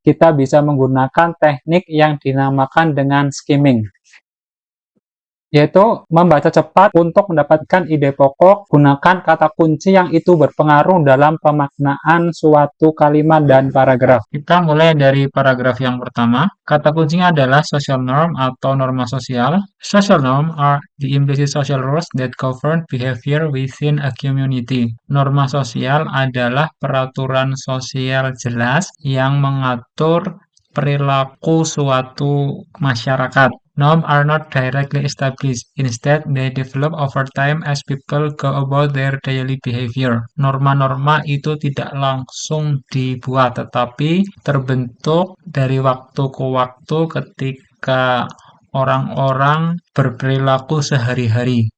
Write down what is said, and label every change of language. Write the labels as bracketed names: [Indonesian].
[Indonesian] Kita bisa menggunakan teknik yang dinamakan dengan skimming, yaitu membaca cepat untuk mendapatkan ide pokok. Gunakan kata kunci yang itu berpengaruh dalam pemaknaan suatu kalimat dan paragraf. Kita mulai dari paragraf yang pertama. Kata kuncinya adalah social norm atau norma sosial. [English] Social norm are the implicit social rules that govern behavior within a community. [Indonesian] Norma sosial adalah peraturan sosial jelas yang mengatur perilaku suatu masyarakat. [English] Norms are not directly established. Instead, they develop over time as people go about their daily behavior. [Indonesian] Norma-norma itu tidak langsung dibuat, tetapi terbentuk dari waktu ke waktu ketika orang-orang berperilaku sehari-hari.